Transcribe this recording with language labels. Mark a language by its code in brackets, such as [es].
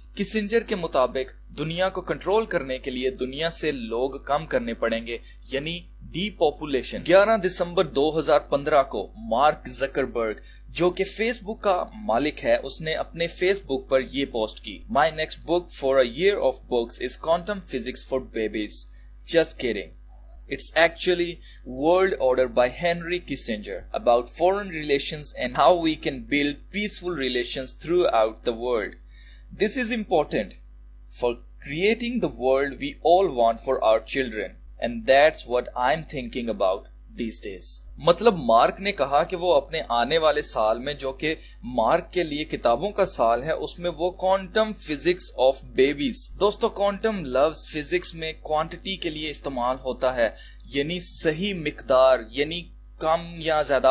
[hi] Kissinger के मुताबिक दुनिया को कंट्रोल करने के लिए दुनिया से लोग कम करने पड़ेंगे, यानी डीपॉपुलेशन। 11 दिसंबर 2015 को मार्क जकरबर्ग, जो कि फेसबुक का मालिक है, उसने अपने फेसबुक पर यह पोस्ट की, [en] My next book for a year of books is quantum physics for babies, just kidding. It's actually World Order by Henry Kissinger about foreign relations and how we can build peaceful relations throughout the world. This is important for creating the world we all want for our children, and that's what I'm thinking about these days. [hi] मतलब mark ने कहा कि वो अपने आने वाले साल में, जो कि मार्क के लिए किताबों का साल है, उसमें वो क्वांटम फिजिक्स ऑफ बेबीज। दोस्तों, क्वांटम लफ्ज फिजिक्स में क्वांटिटी के लिए इस्तेमाल होता है, यानी सही मिकदार, यानी कम या ज्यादा।